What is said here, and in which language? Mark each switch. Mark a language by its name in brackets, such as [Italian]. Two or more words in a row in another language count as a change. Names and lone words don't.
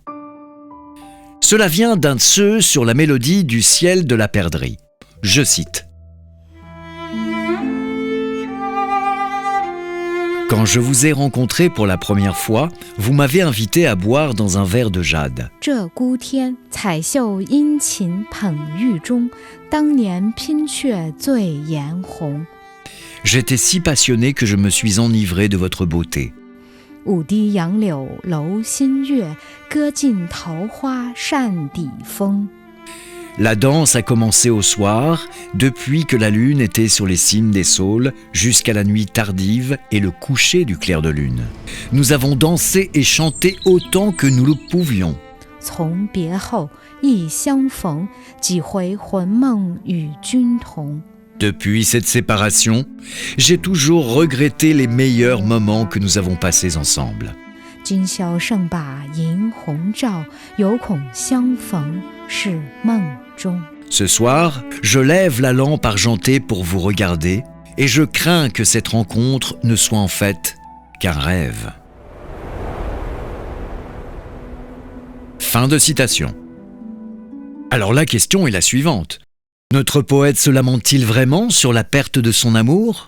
[French] Cela vient d'un tseu sur la mélodie du ciel de la perdrix. Je cite. Quand je vous ai rencontré pour la première fois, vous m'avez invité à boire dans un verre de jade. [Chinese] 鹧鸪天，彩袖殷勤捧玉钟，当年拼却醉颜红。 [French] J'étais si passionné que je me suis enivré de votre beauté. [Chinese] 舞堤杨柳楼新月，歌尽桃花扇底风。 [French] La danse a commencé au soir, depuis que la lune était sur les cimes des saules, jusqu'à la nuit tardive et le coucher du clair de lune. Nous avons dansé et chanté autant que nous le pouvions. [Chinese] 从别后，忆相逢，几回魂梦与君同。 [French] Depuis cette séparation, j'ai toujours regretté les meilleurs moments que nous avons passés ensemble. [Chinese] 今宵胜把银红照，犹恐相逢是梦中。 [French] Ce soir, je lève la lampe argentée pour vous regarder et je crains que cette rencontre ne soit en fait qu'un rêve. Fin de citation. Alors la question est la suivante. Notre poète se lamente-t-il vraiment sur la perte de son amour ?